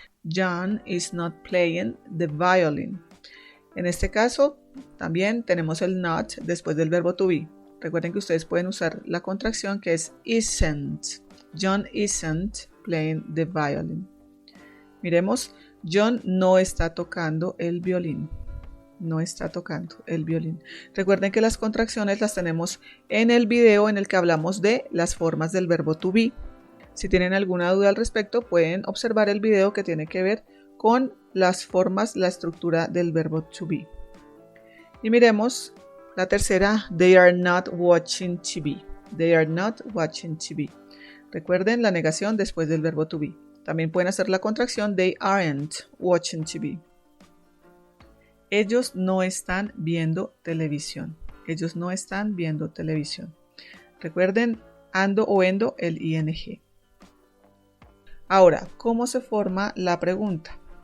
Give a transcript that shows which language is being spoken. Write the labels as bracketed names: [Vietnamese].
[English] John is not playing the violin. [Spanish] En este caso, también tenemos el not después del verbo to be. Recuerden que ustedes pueden usar la contracción que es isn't. [English] John isn't playing the violin. [Spanish] Miremos, John no está tocando el violín. No está tocando el violín. Recuerden que las contracciones las tenemos en el video en el que hablamos de las formas del verbo to be. Si tienen alguna duda al respecto, pueden observar el video que tiene que ver con las formas, la estructura del verbo to be. Y miremos la tercera, [English] they are not watching TV. They are not watching TV. [Spanish] Recuerden la negación después del verbo to be. También pueden hacer la contracción, [English] they aren't watching TV. [Spanish] Ellos no están viendo televisión. Ellos no están viendo televisión. Recuerden ando o endo, el ing. Ahora, ¿cómo se forma la pregunta?